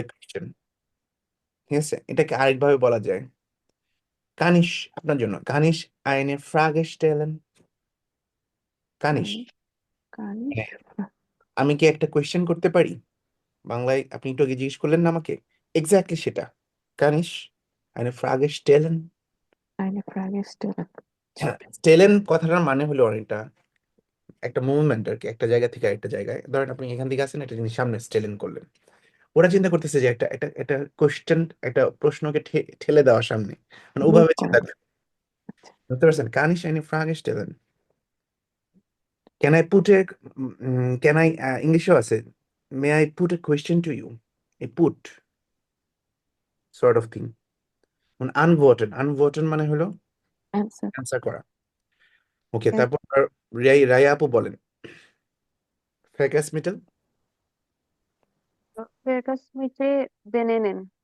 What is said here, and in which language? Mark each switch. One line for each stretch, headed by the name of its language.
Bangla: A question. ঠিক আছে, এটাকে আরেকভাবে বলা যায়।
German: কানিশ,
Bangla: আপনার জন্য,
German: কানিশ eine Frage stellen? কানিশ kann kann ich?
Bangla: আমি কি একটা কোয়েশ্চেন করতে পারি? বাংলায় আপনি একটু আগে জিজ্ঞেস করলেন না আমাকে, এক্স্যাক্টলি সেটা।
German: কানিশ eine Frage stellen? Eine Frage stellen.
Bangla: হ্যাঁ, স্টেলেন কথাটার মানে হলো অনেকটা একটা মুভমেন্ট আর কি, একটা জায়গা থেকে আরেকটা জায়গায়। ধরেন আপনি এখান থেকে আসেন, একটা জিনিস সামনে স্টেলেন করলেন। ওরা চিন্তা করতেছে যে একটা একটা একটা কোশ্চেন, একটা প্রশ্নকে ঠেলে দেওয়া সামনে, মানে
English: move
Bangla: ওভাবে করা। চিন্তা করে। বুঝতে পারছেন?
German: কানিশ eine Frage stellen?
English: can I put a, can I,
Bangla: ইংলিশও আছে,
English: May I put a question to you, a put sort of thing.
Bangla: আনভোটেন মানে হলো
English: Answer.
Bangla: অ্যান্সার করা। ওকে, তারপর রায়া আপু বলেন,
German: Verkehrsmittel? Verkehrsmittel benennen.